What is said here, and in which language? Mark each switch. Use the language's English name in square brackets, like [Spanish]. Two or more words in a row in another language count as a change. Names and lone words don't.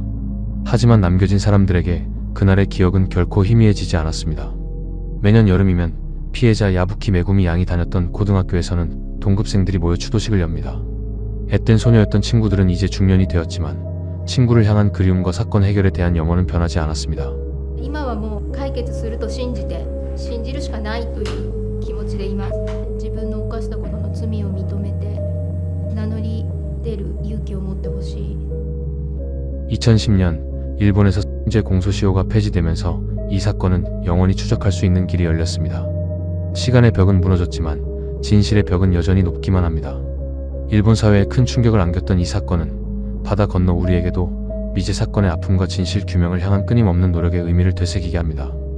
[Korean] 하지만 남겨진 사람들에게 그날의 기억은 결코 희미해지지 않았습니다. 매년 여름이면 피해자 야부키 메구미 양이 다녔던 고등학교에서는 동급생들이 모여 추도식을 엽니다. 앳된 소녀였던 친구들은 이제 중년이 되었지만 친구를 향한 그리움과 사건 해결에 대한 염원은 변하지 않았습니다. [Japanese] 今はもう解決すると信じて信じるしかないという気持ちでいます。自分の犯したことの罪を認めて名乗り出る勇気を持ってほしい。 [Korean] 2010년 일본에서 성범죄 공소시효가 폐지되면서 이 사건은 영원히 추적할 수 있는 길이 열렸습니다. 시간의 벽은 무너졌지만 진실의 벽은 여전히 높기만 합니다. 일본 사회에 큰 충격을 안겼던 이 사건은 바다 건너 우리에게도 미제 사건의 아픔과 진실 규명을 향한 끊임없는 노력의 의미를 되새기게 합니다.